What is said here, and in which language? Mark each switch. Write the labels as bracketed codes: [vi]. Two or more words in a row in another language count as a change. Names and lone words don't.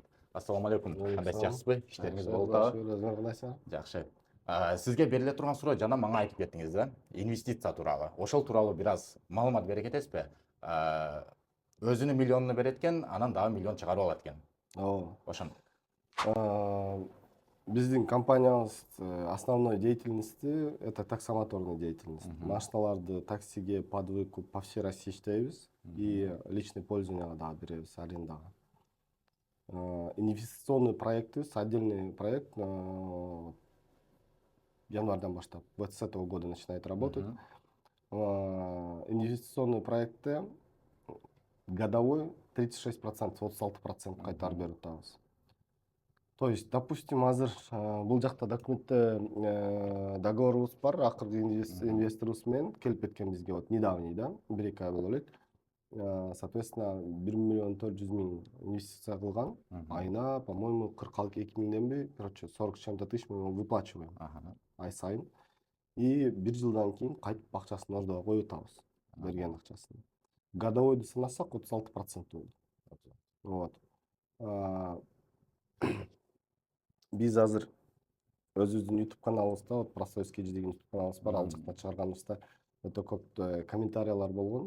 [ky] Ассаламу алейкум. Кандайсыз, жакшысызбы? Иштериңиз болуп атабы? Жакшы. Сизге бериле турган суроо жана мага айтып кеттиңиз да, инвестиция тууралуу. Ошол тууралуу бир аз маалымат бере кетесизби? Өзүнүн миллионуну берет экен, анан дагы миллион чыгарып алат экен. Ооба. Ошондо. Биздин компаниябыз [ru] основной деятельности это таксомоторный деятельность. [ky] Машиналарды таксиге [ru] под выкуп по всей России [ky] иштейбиз [ru] и личный [ky] пользованияга дагы беребиз, арендага. Инвестиционный проектыбыз, [ru] отдельный проект [ky] январдан баштап, [ru] вот с этого года начинает работать. [ky] Инвестиционный проектте годовой 36%, 36% кайтарып берип атабыз. [ru] То есть, допустим, [ky] азыр бул жакта документте договорубуз бар, акыркы инвесторубуз менен келип кеткен бизге, [ru] вот недавний, [ky] да, 1-2 ай боло элек. Соответственно, 1 400 000 инвестиция кылган, айына, [ru] по-моему, 42 миңденби, короче, 40 с чем-то тысяч мы выплачиваем [ky] ай сайын. И 1 жылдан кийин кайтып акчасын ордого коюп атабыз, берген акчасын. Годовойду санасак 36% болот. Вот. Биз азыр өзүбүздүн YouTube каналыбызда, вот Простой KG деген YouTube каналыбыз бар, ал жакта чыгарганыбызда өтө көп комментариялар болгон.